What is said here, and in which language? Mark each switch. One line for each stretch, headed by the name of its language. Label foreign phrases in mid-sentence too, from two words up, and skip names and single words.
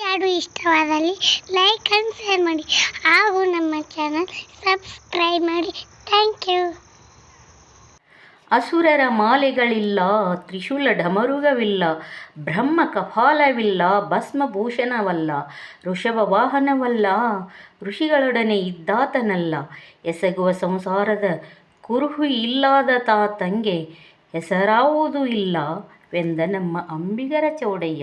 Kannada: ಹಾಡು ಇಷ್ಟವಾದಲ್ಲಿ
English: like and share
Kannada: ಮಾಡಿ ಹಾಗೂ ನಮ್ಮ
English: channel subscribe
Kannada: ಮಾಡಿ.
English: Thank you.
Kannada: ಅಸುರರ ಮಾಲೆಗಳಿಲ್ಲ, ತ್ರಿಶೂಲ ಢಮರುಗವಿಲ್ಲ, ಬ್ರಹ್ಮ ಕಪಾಲವಿಲ್ಲ, ಭಸ್ಮಭೂಷಣವಲ್ಲ, ಋಷಭ ವಾಹನವಲ್ಲ, ಋಷಿಗಳೊಡನೆ ಇದ್ದಾತನಲ್ಲ, ಎಸಗುವ ಸಂಸಾರದ ಕುರುಹು ಇಲ್ಲದ ತಂಗೆ ಹೆಸರಾವುದೂ ಇಲ್ಲ ವೆಂದ ನಮ್ಮ ಅಂಬಿಗರ ಚೌಡಯ್ಯ.